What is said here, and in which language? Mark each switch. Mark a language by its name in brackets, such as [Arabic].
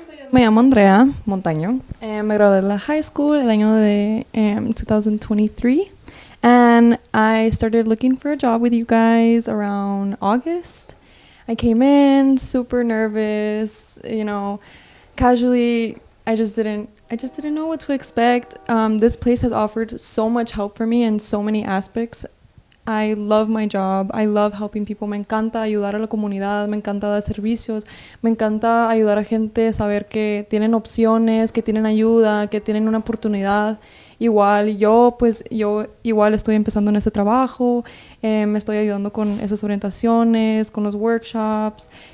[Spanish] Me llamo Andrea Montaño. Me gradué de la high school el año de 2023. [English] And I started looking for a job with you guys around August. I came in super nervous, casually. I just didn't know what to expect. This place has offered so much help for me in so many aspects. I love my job. I love helping people. [Spanish] Me encanta ayudar a la comunidad. Me encanta dar servicios. Me encanta ayudar a gente a saber que tienen opciones, que tienen ayuda, que tienen una oportunidad. Igual yo igual estoy empezando en ese trabajo. Me estoy ayudando con esas orientaciones, con los workshops.